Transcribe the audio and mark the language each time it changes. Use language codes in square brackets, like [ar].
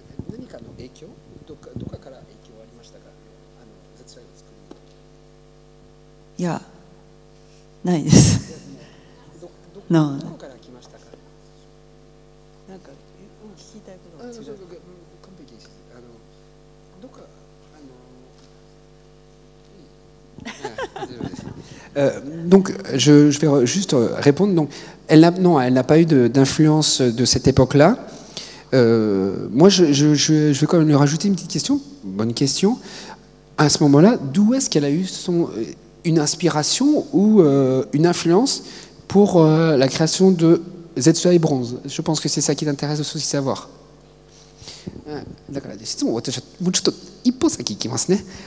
[ja] 何かの影響？どっかから影響はありましたか？絶対作り。いや、ないです。どこから来ましたか？なんか聞きたいことが違う。完璧です。 [fr] どっかdonc, je vais juste répondre. Donc, elle n'a pas eu d'influence de cette époque-là. Moi, je vais quand même lui rajouter une petite question. Bonne question. À ce moment-là, d'où est-ce qu'elle a eu une inspiration ou une influence pour la création de Zetsuai Bronze? Je pense que c'est ça qui t'intéresse aussi savoir. [ja] だから質問を私はもうちょっと一歩先行きますね。